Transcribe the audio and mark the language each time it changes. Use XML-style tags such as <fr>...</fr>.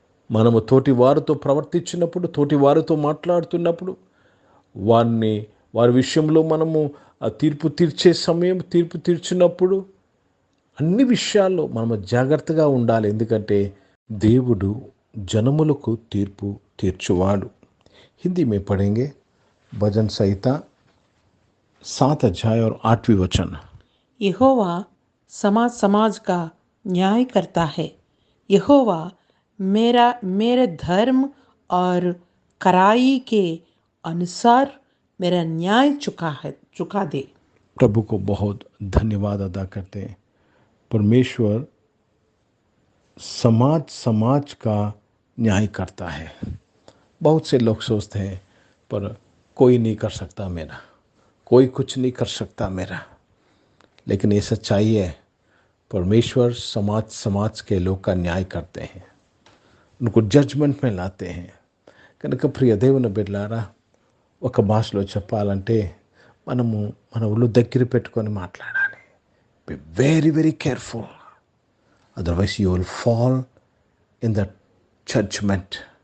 <te>మనము తోటి వారితో ప్రవర్తించినప్పుడు, తోటి వారితో మాట్లాడుతున్నప్పుడు, వారి విషయంలో మనము తీర్పు తీర్చినప్పుడు అన్ని విషయాల్లో మనము జాగ్రత్తగా ఉండాలి. ఎందుకంటే దేవుడు జనములకు తీర్పు తీర్చువాడు.</te> <hi>హిందీ में पढ़ेंगे भजन संहिता 7 अध्याय और 8वीं वचन. यहोवा समाज का न्याय करता है. यहोवा मेरे धर्म और कराई के अनुसार मेरा न्याय चुका दे. प्रभु को बहुत धन्यवाद अदा करते हैं. परमेश्वर समाज का न्याय करता है. बहुत से लोग सोचते हैं, पर कोई नहीं कर सकता मेरा, कोई कुछ नहीं कर सकता मेरा. लेकिन ये सच्चाई है, परमेश्वर समाज के लोग का न्याय करते हैं, उनको जजमेंट में लाते हैं.</hi> <te>కనుక ప్రియ దేవుని బిడ్డలారా, ఒక భాషలో చెప్పాలంటే మనము మన ఒళ్ళు దగ్గర పెట్టుకొని మాట్లాడాలి.</te> <en>Be very very careful, otherwise you will fall in the judgement.</en>